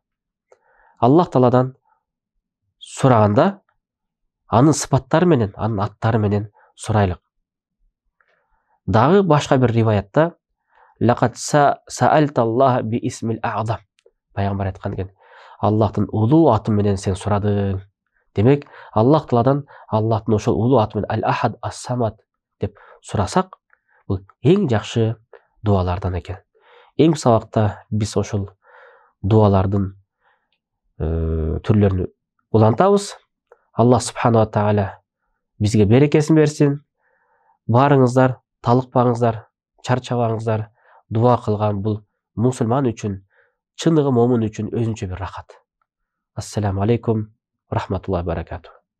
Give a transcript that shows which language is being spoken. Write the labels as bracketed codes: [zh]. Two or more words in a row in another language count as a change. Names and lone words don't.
[ky] Аллах Тааладан сураганда анын сыпаттары менен, анын аттары менен сурайлык. Дагы башка бир риваятта [ar] لقد سألت الله بالاسم الأعظم. [ky] Пайгамбар айткан экен, Аллахтын улуу аты менен сен сурадың. Демек, Аллах Тааладан Аллахтын ошол улуу аты менен Ал-Ахад ас-Самад деп сурасак, бул эң жакшы дуалардан экен. Эң сабакта биз ошол дуалардын түрлөрүн улантабыз. Аллах [ar] سبحانه وتعالى [ky] бизге берекесин берсин. Барыңыздар, талыкпаңыздар, чарчабаңыздар. Дуа кылган бул мусулман үчүн, чыныгы момун үчүн өзүнчө бир рахат. [ar] السلام عليكم ورحمة الله وبركاته.